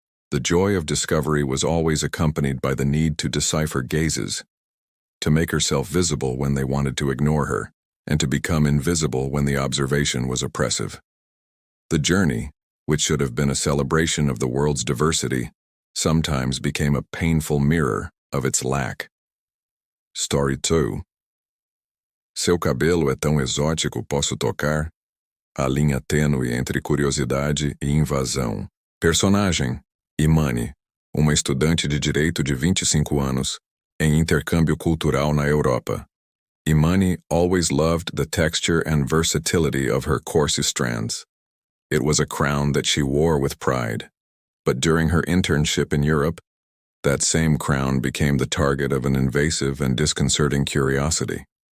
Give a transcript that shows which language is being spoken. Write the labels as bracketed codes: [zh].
[en] The joy of discovery was always accompanied by the need to decipher gazes, to make herself visible when they wanted to ignore her, and to become invisible when the observation was oppressive. The journey, which should have been a celebration of the world's diversity, sometimes became a painful mirror of its lack. Story 2. [pt] Seu cabelo é tão exótico, posso tocar? A linha tênue entre curiosidade e invasão. Personagem: Imani, uma estudante de direito de 25 anos, em intercâmbio cultural na Europa. [en] Imani always loved the texture and versatility of her corset strands. It was a crown that she wore with pride. But during her internship in Europe, that same crown became the target of an invasive and disconcerting curiosity.